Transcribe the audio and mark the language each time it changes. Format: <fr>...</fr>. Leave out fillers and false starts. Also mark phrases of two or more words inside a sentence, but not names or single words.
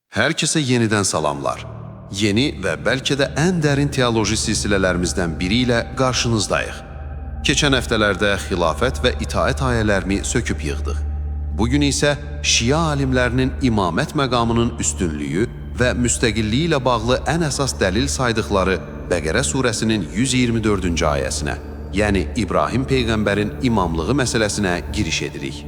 <tr>Herkese yeniden salamlar.</tr> <az>Yeni ve belki de en derin teoloji silsilələrimizdən biri ilə qarşınızdayıq. Keçən həftələrdə xilafət və itaət ayələrini söküb yığdıq. Bugün isə Şia alimlərinin imamət məqamının üstünlüyü və müstəqilliyi ilə bağlı ən əsas dəlil saydıqları Bəqərə surəsinin 124-cü ayəsinə, yəni İbrahim Peyğəmbərin imamlığı məsələsinə giriş edirik.</az>